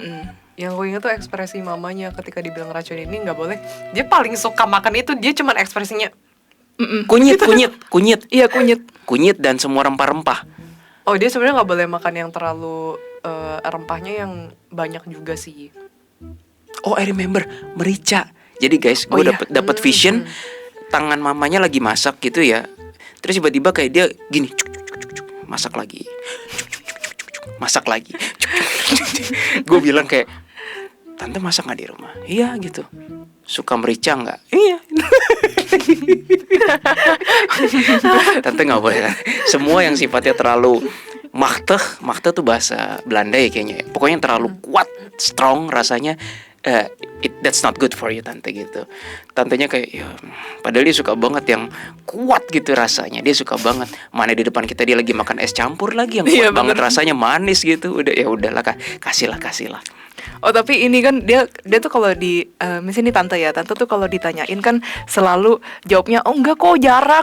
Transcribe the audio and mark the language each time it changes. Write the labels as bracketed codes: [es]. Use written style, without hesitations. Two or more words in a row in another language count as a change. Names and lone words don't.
[id] Yang gue ingat tuh ekspresi mamanya ketika dibilang racun ini nggak boleh. Dia paling suka makan itu, dia cuman ekspresinya Kunyit. Iya, kunyit. Kunyit dan semua rempah-rempah. oh dia sebenarnya nggak boleh makan yang terlalu rempahnya yang banyak juga sih. [en] Oh, I remember, [id] merica. Jadi guys, gue Oh, iya. dapat vision tangan mamanya lagi masak gitu ya. Terus tiba-tiba kayak dia gini, cuk, cuk, cuk, cuk, masak lagi. Cuk, cuk, cuk, cuk, cuk, masak lagi. Gue bilang kayak, tante masak nggak di rumah? Iya gitu. Suka merica nggak? Iya. Tante nggak boleh. Semua yang sifatnya terlalu makteh tuh bahasa Belanda ya kayaknya. Pokoknya yang terlalu kuat, strong rasanya. [en] That's not good for you [id] tante gitu. Tantenya kayak ya, padahal dia suka banget yang kuat gitu rasanya. Dia suka banget. Mana di depan kita dia lagi makan es campur lagi yang kuat Iya, banget bener. rasanya, manis gitu. Udah ya udahlah kasih lah. Oh, tapi ini kan dia tuh kalau di misalnya nih tante tuh kalau ditanyain kan selalu jawabnya oh enggak kok, jarang.